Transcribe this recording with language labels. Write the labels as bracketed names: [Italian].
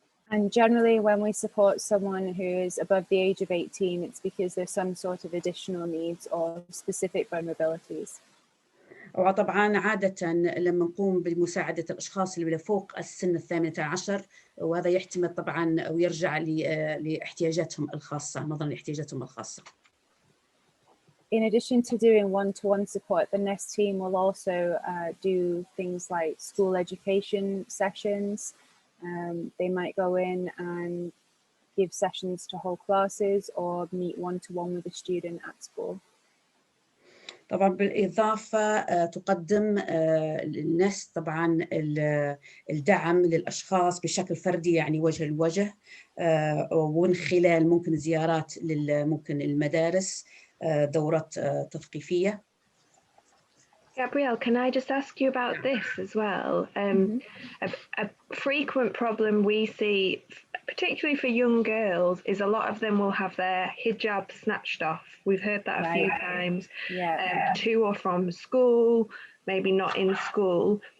[English] And generally, when we support someone who is above the age of 18, it's because there's some sort of additional needs or specific vulnerabilities. [Arabic] وطبعا عادة لما نقوم بمساعدة الأشخاص اللي فوق السن 18، وهذا يحتمل طبعا ويرجع لاحتياجاتهم الخاصة، نظرا لاحتياجاتهم الخاصة. [English] In addition to doing one-to-one support, the NEST team will also do things like school education sessions. They might go in and give sessions to whole classes or meet one-to-one with a student at school. [Arabic] طبعا بالإضافة تقدم النست طبعا الدعم للأشخاص بشكل فردي، يعني وجه لوجه، ومن خلال ممكن زيارات ممكن المدارس، دورات تثقيفية. [English] Gabrielle, can I just ask you about this as well? A frequent problem we see, particularly for young girls, is a lot of them will have their hijab snatched off. We've heard that a few times, to or from school, maybe not in school.